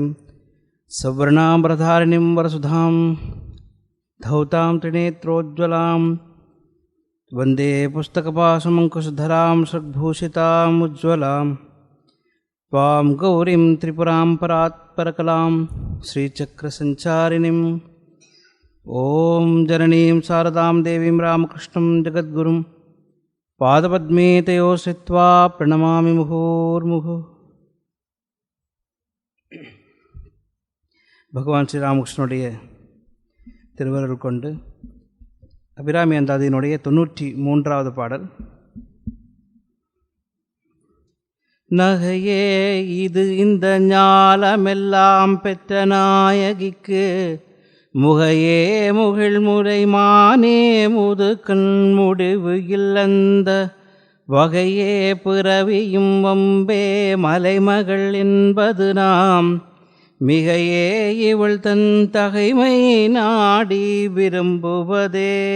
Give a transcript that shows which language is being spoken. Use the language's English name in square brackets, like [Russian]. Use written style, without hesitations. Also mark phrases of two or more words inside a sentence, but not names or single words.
[Sanskrit] सवर्णाम्बरधारिणीं वरसुधां धौतां त्रिनेत्रोज्ज्वलां वन्दे पुस्तकपाशमङ्कुशधरां षड्भूषिताम् उज्ज्वलां त्वां गौरीं त्रिपुरां परात्परकलां श्रीचक्रसञ्चारिणीम् ॐ जननीं शारदां देवीं रामकृष्णं जगद्गुरुं पादपद्मे तयो श्रित्वा प्रणमामि मुहुर्मुहुः. [Tamil] பகவான் ஸ்ரீராமகிருஷ்ணனுடைய திருவருள் கொண்டு அபிராமி அந்தாதியினுடைய 93வது பாடல். நகையே இது இந்த ஞாலமெல்லாம் பெற்ற நாயகிக்கு முகையே முகில் முறை மானே முது கண் முடிவு இல்லந்த வகையே பிறவியும் வம்பே மலைமகள் என்பது நாம் மிகையே இவள் தன் தகைமை நாடி விரும்புவதே.